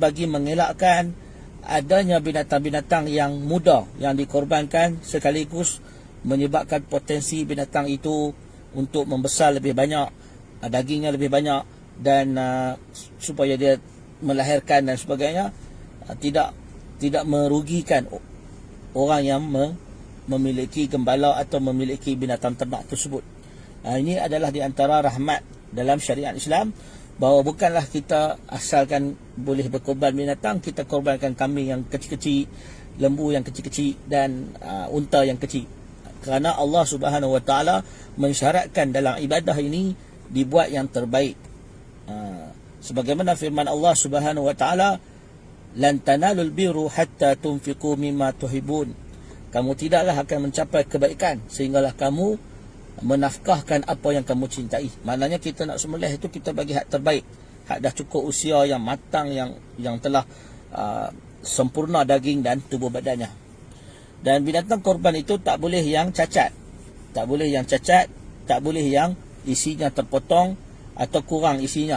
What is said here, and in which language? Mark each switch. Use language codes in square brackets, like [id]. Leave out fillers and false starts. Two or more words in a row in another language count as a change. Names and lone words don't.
[ms] bagi mengelakkan adanya binatang-binatang yang muda yang dikorbankan, sekaligus menyebabkan potensi binatang itu untuk membesar lebih banyak, dagingnya lebih banyak, dan supaya dia melahirkan dan sebagainya, tidak merugikan orang yang memiliki gembala atau memiliki binatang ternak tersebut. Ini adalah di antara rahmat dalam syariat Islam, bahawa bukanlah kita asalkan boleh berkorban binatang, kita korbankan kambing yang kecil-kecil, lembu yang kecil-kecil, dan unta yang kecil. Kerana Allah [ar] سبحانه وتعالى [ms] mensyaratkan dalam ibadah ini dibuat yang terbaik. Sebagaimana firman Allah [ar] سبحانه وتعالى، لن تنالوا البر حتى تنفقوا مما تحبون. [ms] Kamu tidaklah akan mencapai kebaikan sehinggalah kamu menafkahkan apa yang kamu cintai. Maknanya kita nak sembelih itu kita bagi hak terbaik, hak dah cukup usia yang matang, yang telah sempurna daging dan tubuh badannya. Dan binatang korban itu tak boleh yang cacat, tak boleh yang isinya terpotong atau kurang isinya.